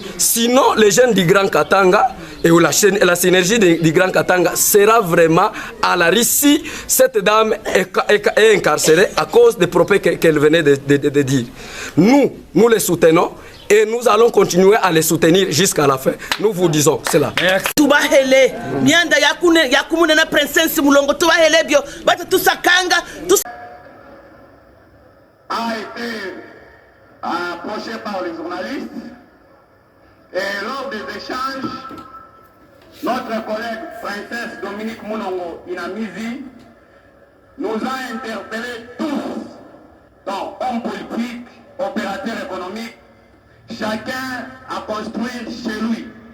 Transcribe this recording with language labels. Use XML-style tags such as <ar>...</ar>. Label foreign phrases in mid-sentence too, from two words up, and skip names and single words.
<fr>Sinon, les jeunes du Grand Katanga et la synergie du Grand Katanga sera vraiment à la risque. Cette dame est incarcérée à cause des propos qu'elle venait de dire. Nous les soutenons. Et nous allons continuer à les soutenir jusqu'à la fin. Nous vous disons cela.</fr> <lua>Tubahele, mianda yakumune na princesse Moulongo, tubahele bio, bata tusakanga,</lua> <fr>a été approché par les journalistes et lors des échanges, notre collègue princesse Dominique Moulongo Inamizi nous a interpellés tous, dans hommes politiques, opérateurs économiques, chacun à construire chez lui.</fr>